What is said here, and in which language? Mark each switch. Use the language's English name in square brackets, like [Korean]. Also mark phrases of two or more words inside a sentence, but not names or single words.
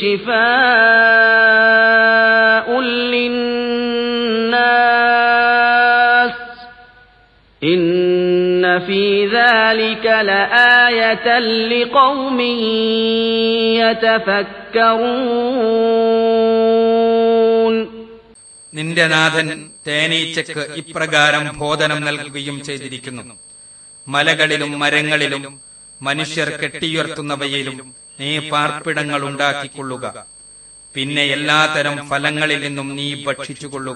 [Arabic] شِفَاءٌ لِّلنَّاسِ إِنَّ فِي ذَلِكَ لَآيَةً لِقَوْمٍ يَتَفَكَّرُونَ. [Malayalam] നിന്റെ നാഥൻ തേനീച്ചക്ക് ഇപ്രകാരം ബോധനം നൽകുകയും ചെയ്തിരിക്കുന്നു. മലകളിലും മരങ്ങളിലും മനുഷ്യർ കെട്ടിയുയർത്തുന്നവയിലും നീ പാർപ്പിടങ്ങൾ ഉണ്ടാക്കിക്കൊള്ളുക. പിന്നെ എല്ലാത്തരം ഫലങ്ങളിൽ നിന്നും നീ ഭക്ഷിച്ചുകൊള്ളുക.